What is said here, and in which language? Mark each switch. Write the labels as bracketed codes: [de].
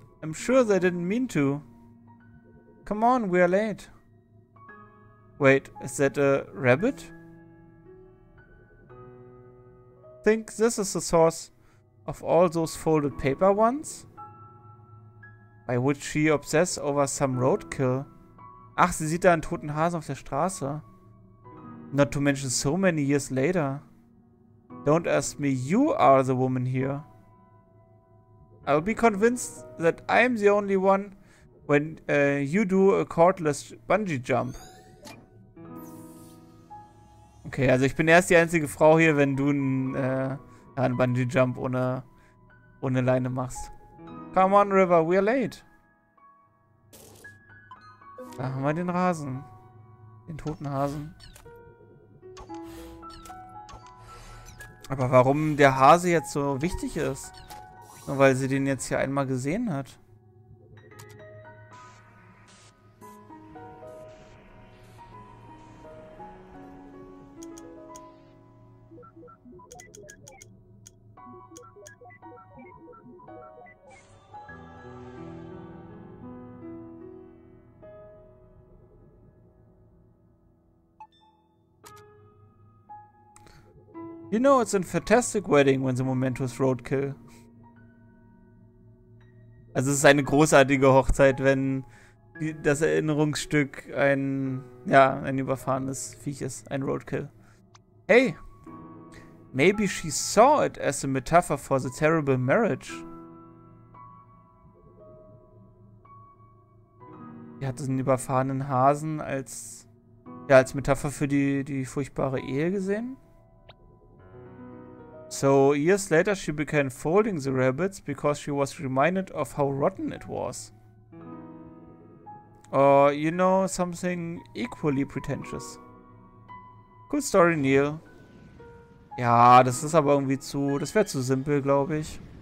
[en] I'm sure they didn't mean to. Come on, we are late. Wait, is that a rabbit? Think this is the source of all those folded paper ones? By which she obsessed over some roadkill. [de] Ach, sie sieht da einen toten Hasen auf der Straße. [en] Not to mention so many years later. Don't ask me, you are the woman here. I'll be convinced that I'm the only one when you do a cordless bungee jump. [de] Okay, also ich bin erst die einzige Frau hier, wenn du einen Bungee Jump ohne Leine machst. [en] Come on, River, we're late. [de] Da haben wir den Rasen. Den toten Hasen. Aber warum der Hase jetzt so wichtig ist? Nur weil sie den jetzt hier einmal gesehen hat. [en] You know, it's a fantastic wedding when the momentous roadkill. [de] Also es ist eine großartige Hochzeit, wenn das Erinnerungsstück ein überfahrenes Viech ist, ein Roadkill. [en] Hey, maybe she saw it as a metaphor for the terrible marriage. [de] Sie hat diesen überfahrenen Hasen als Metapher für die furchtbare Ehe gesehen. [en] So, years later she began folding the rabbits because she was reminded of how rotten it was. Or, you know, something equally pretentious. Good story, Neil. [de] Ja, das ist aber irgendwie das wäre zu simpel, glaube ich.